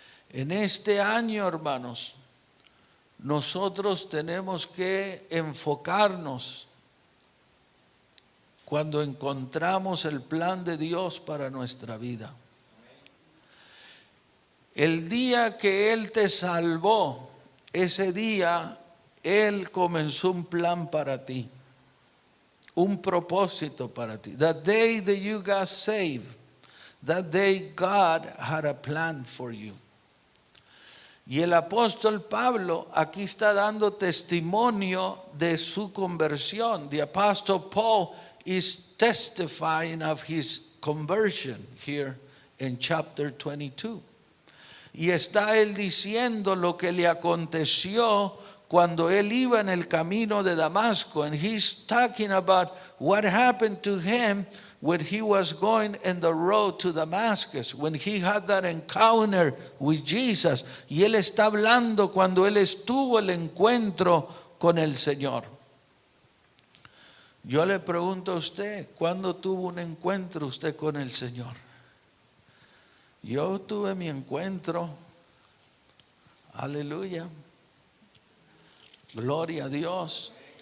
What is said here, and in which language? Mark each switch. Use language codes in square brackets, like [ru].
[es] En este año, hermanos, nosotros tenemos que enfocarnos cuando encontramos el plan de Dios para nuestra vida. El día que Él te salvó, ese día Él comenzó un plan para ti, un propósito para ti. [en] The day that you got saved, that day God had a plan for you. [es] Y el apóstol Pablo aquí está dando testimonio de su conversión. [en] The apostle Paul is testifying of his conversion here in chapter 22. [es] Y está él diciendo lo que le aconteció cuando él iba en el camino de Damasco. [en] And he's talking about what happened to him when he was going in the road to Damascus, when he had that encounter with Jesus. [es] Y él está hablando cuando él estuvo el encuentro con el Señor. Yo le pregunto a usted, ¿cuándo tuvo un encuentro usted con el Señor? Yo tuve mi encuentro, aleluya, gloria a Dios.